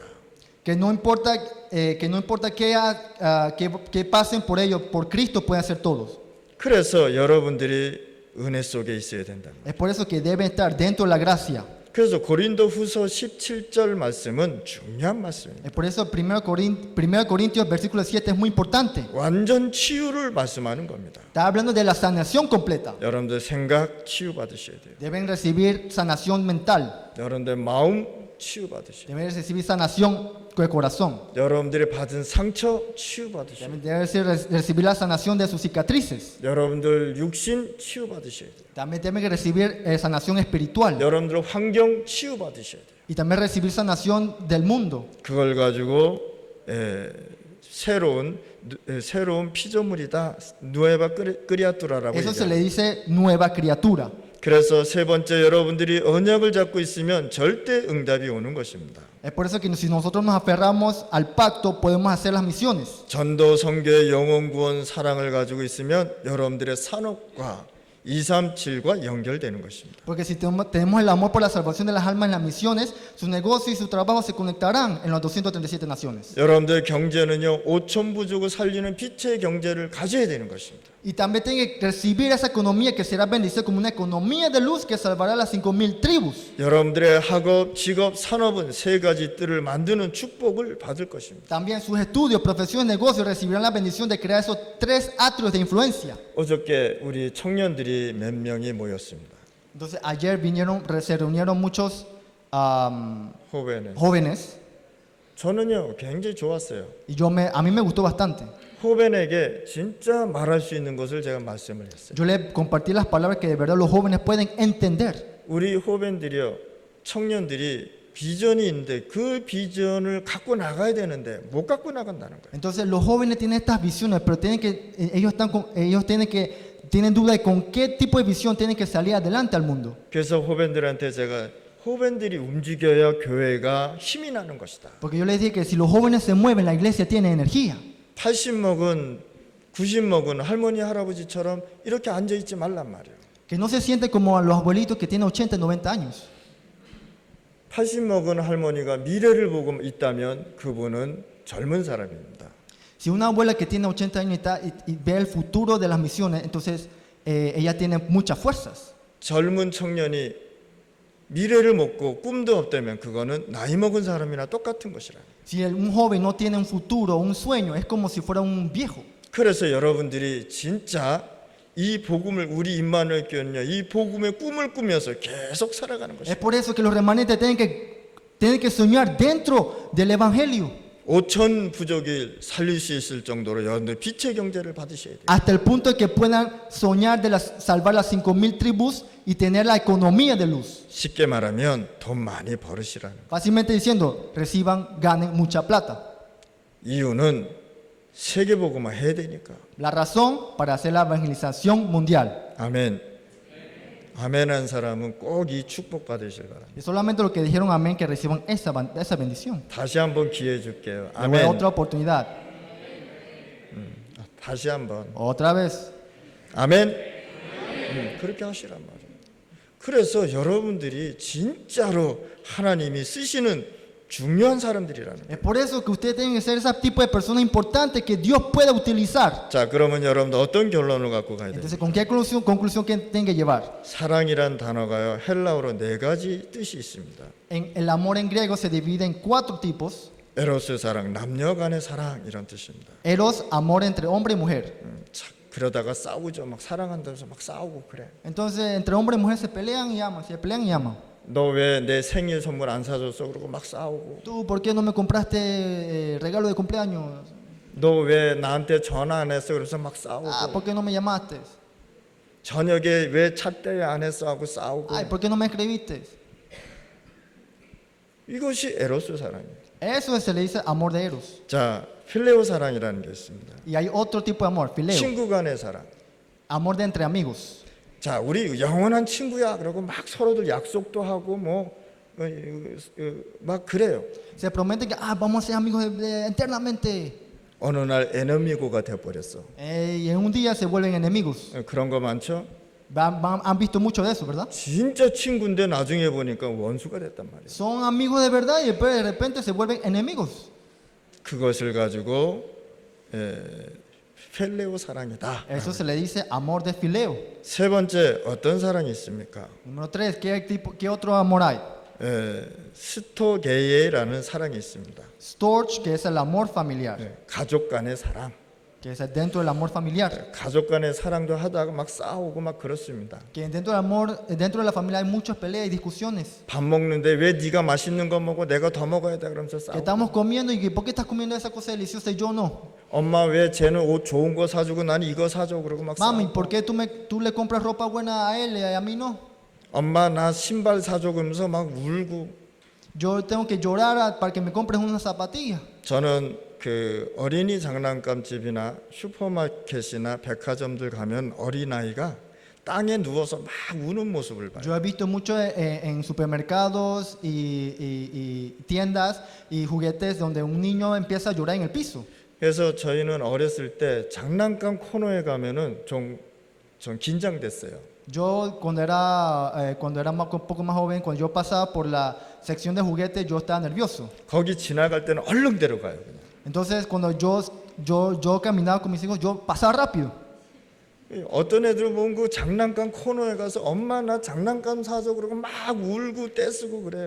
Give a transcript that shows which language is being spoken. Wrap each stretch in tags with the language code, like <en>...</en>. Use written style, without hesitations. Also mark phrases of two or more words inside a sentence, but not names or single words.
<es>Que no importa que pasen por ello, por Cristo pueden ser todos.</es> <ko>그래서 여러분들이 은혜 속에 있어야 된다.</ko> <es>Es por eso que deben estar dentro de la gracia.</es> <ko>그래서 고린도후서 17절 말씀은 중요한 말씀입니다.</ko> <es>Es por eso 1 Corintios versículo 7 es muy importante.</es> <ko>완전 치유를 말씀하는 겁니다.</ko> <es>Está hablando de la sanación completa.</es> <ko>여러분들 생각 치유 받으셔야 돼요.</ko> <es>Deben recibir sanación mental.</es> <ko>여러분들 마음 치유 받으셔야 돼요.</ko> <es>Deben recibir sanación de corazón.</es> <ko>여러분들이 받은 상처 치유 받으셔야 돼요.</ko> <es>Deben recibir la sanación de sus cicatrices.</es> <ko>여러분들 육신 치유 받으셔야 돼요.</ko> <es>También deben recibir sanación espiritual.</es> <ko>여러분들 환경 치유 받으셔야 돼요.</ko> <es>Y también recibir sanación del mundo.</es> <ko>그걸 가지고 새로운 피조물이다.</ko> <es>nueva criatura라고 Eso se</es> <ko>얘기합니다.</ko> <es>le dice nueva criatura.</es> <ko>그래서 세 번째 여러분들이 언약을 잡고 있으면 절대 응답이 오는 것입니다.</ko> <es>Es por eso que si nosotros nos aferramos al pacto, podemos hacer las misiones.</es> <ko>전도, 선교, 영혼 구원, 사랑을 가지고 있으면 여러분들의 산업과 237과 연결되는 것입니다.</ko> <es>Porque si tenemos el amor por la salvación de las almas en las misiones, su negocio y su trabajo se conectarán en las 237 naciones.</es> <ko>여러분들 경제는요 5천 부족을 살리는 빛의 경제를 가져야 되는 것입니다.</ko> <es>Y también tienen que recibir esa economía que será bendecida como una economía de luz que salvará a las 5,000 tribus.</es> <ko>여러분들의 학업, 직업, 산업은 세 가지 뜰을 만드는 축복을 받을 것입니다.</ko> <es>También sus estudios, profesiones, negocios recibirán la bendición de crear esos 3 atrios de influencia.</es> <ko>어저께 우리 청년들이 몇 명이 모였습니다.</ko> <es>Entonces ayer se reunieron muchos</es> <ko>호벤에.</ko> <es>jóvenes</es> <ko>저는요 굉장히 좋았어요.</ko> <es>y a mí me gustó bastante.</es> <ko>호벤에게 진짜 말할 수 있는 것을 제가 말씀을 했어요.</ko> <es>Yo le compartí las palabras que de verdad los jóvenes pueden entender.</es> <ko>우리 호벤들이요 청년들이 비전이 있는데 그 비전을 갖고 나가야 되는데 못 갖고 나간다는 거예요.</ko> <es>Entonces los jóvenes tienen estas visiones, pero tienen duda de con qué tipo de visión tienen que salir adelante al mundo.</es> <ko>그래서 호벤들한테 제가 호벤들이 움직여야 교회가 힘이 나는 것이다.</ko> <es>Porque yo les dije que si los jóvenes se mueven, la iglesia tiene energía.</es> <ko>80 먹은 90 먹은 할머니 할아버지처럼 이렇게 앉아 있지 말란 말이에요.</ko> <es>Que no se siente como a los abuelitos que tienen 80, 90 años.</es> <ko>80 먹은 할머니가 미래를 보고 있다면 그분은 젊은 사람입니다.</ko> <es>Si una abuela que tiene 80 años y ve el futuro de las misiones, entonces ella tiene muchas fuerzas.</es> <ko>젊은 청년이 미래를 먹고 꿈도 없다면 그거는 나이 먹은 사람이나 똑같은 것이라.</ko> <es>Si un joven no tiene un futuro, un sueño, es como si fuera un viejo.</es> <ko>그래서 여러분들이 진짜 이 복음을 우리 임마누엘 교회는요 이 복음의 꿈을 꾸면서 계속 살아가는</ko> <es>Es</es> <ko>것입니다.</ko> <es>por eso que los remanentes tienen que soñar dentro del evangelio.</es> <ko>5천 부족이 살릴 수 있을 정도로 여러분들 빛의 경제를 받으셔야 돼요.</ko> <es>Hasta el punto de que puedan soñar de salvar las 5,000 tribus y tener la economía de luz.</es> <ko>쉽게 말하면 돈 많이 벌으시라는 거예요.</ko> <es>Fácilmente diciendo, ganen mucha plata.</es> <ko>이유는 세계 복음화 해야 되니까.</ko> <es>La razón para hacer la evangelización mundial.</es> <ko>아멘. 아멘한 사람은 꼭 이 축복 받으실 바랍니다.</ko> <es>Y solamente los que dijeron amén que reciban esa bendición.</es> <ko>다시 한번 기회 줄게요.</ko> <es>Le voy a dar</es> <ko>아멘.</ko> <es>otra oportunidad.</es> <ko>다시 한번.</ko> <es>Otra vez.</es> <ko>아멘. 그렇게 하시란 말이에요. 그래서 여러분들이 진짜로 하나님이 쓰시는 중요한 사람들이라는 거예요.</ko> <es>Es por eso que ustedes tienen que ser ese tipo de personas importantes que Dios pueda utilizar.</es> <ko>자, 그러면 여러분들 어떤 결론을 갖고 가야 돼요?</ko> <es>Entonces, ¿con qué conclusión que tienen que llevar?</es> <ko>사랑이란 단어가요 헬라어로 네 가지 뜻이 있습니다.</ko> <es>El amor en griego se divide en 4 tipos.</es> <ko>에로스 사랑, 남녀 간의 사랑 이런 뜻입니다.</ko> <es>Eros, amor entre hombre y mujer.</es> <ko>그러다가 싸우죠. 막 사랑한다면서 막 싸우고 그래.</ko> <es>Entonces, entre hombre y mujer se pelean y aman, se pelean y aman.</es> <ko>너 왜 내 생일 선물 안 사줬어? 그러고 막 싸우고.</ko> <es>¿Tú por qué no me compraste regalo de cumpleaños?</es> <ko>너 왜 나한테 전화 안 했어? 그래서 막 싸우고.</ko> <es>Ah, ¿por qué no me llamaste?</es> <ko>저녁에 왜 찻대 안 했어? 하고 싸우고.</ko> <es>Ay, ¿por qué no me escribiste?</es> <ko>이것이 에로스 사랑이에요.</ko> <es>Eso se le dice amor de Eros.</es> <ko>자, 필레오 사랑이라는 게 있습니다.</ko> <es>Y hay otro tipo de amor, fileo.</es> <ko>친구 간의 사랑.</ko> <es>Amor de entre amigos.</es> <ko>자, 우리 영원한 친구야. 그러고 막 서로들 약속도 하고 막 그래요.</ko> <es>Se promete que vamos a ser amigos eternamente.</es> <ko>어느 날 에너미고가 돼버렸어.</ko> <es>Y en un día se vuelven enemigos.</es> <ko>그런 거 많죠?</ko> <es>Han visto mucho de eso, ¿verdad?</es> <ko>진짜 친구인데 나중에 보니까 원수가 됐단 말이에요.</ko> <es>Son amigos de verdad y después de repente se vuelven enemigos.</es> <ko>그것을 가지고 필레오 사랑이다.</ko> <es>Eso se le dice amor de fileo.</es> <ko>세 번째 어떤 사랑이 있습니까?</ko> <es>Número 3, ¿qué otro amor hay?</es> <ko>스토게이라는 사랑이 있습니다.</ko> <es>Storge, que es el amor familiar.</es> <ko>가족 간의 사랑.</ko> <es>Que es dentro del amor familiar.</es> <ko>가족 간의 사랑도 하다가 막 싸우고 막 그렇습니다.</ko> <es>Que dentro del amor, dentro de la familia hay muchas peleas y discusiones.</es> <ko>밥 먹는데 왜 네가 맛있는 거 먹고 내가 더 먹어야 돼 그러면서</ko> <es>Que</es> <ko>싸우고.</ko> <es>estamos comiendo y que ¿por qué estás comiendo esa cosa deliciosa y yo no?</es> <ko>엄마 왜 쟤는 옷 좋은 거 사주고 난 이거 사줘 그러고 막</ko> <es>Mami,</es> <ko>싸우고.</ko> <es>¿por qué tú le compras ropa buena a él y a mí no?</es> <ko>엄마 나 신발 사줘 그러면서 막 울고.</ko> <es>Yo tengo que llorar para que me compres una zapatilla.</es> <ko>저는 그 어린이 장난감 집이나 슈퍼마켓이나 백화점들 가면 어린아이가 땅에 누워서 막 우는 모습을 봐요.</ko> <es>Yo he visto mucho en supermercados y tiendas y juguetes donde un niño empieza a llorar en el piso.</es> <ko>그래서 저희는 어렸을 때 장난감 코너에 가면은 좀 긴장됐어요.</ko> <es>Yo cuando era un poco más joven, cuando yo pasaba por la sección de juguetes, yo estaba nervioso.</es> <ko>거기 지나갈 때는 얼른 데려가요. 그냥.</ko> <es>Entonces cuando yo caminaba con mis hijos, yo pasaba rápido.</es> <ko>어떤 애들 보면 그 장난감 코너에 가서 엄마 나 장난감 사줘 그러고 막 울고 떼쓰고 그래요.</ko>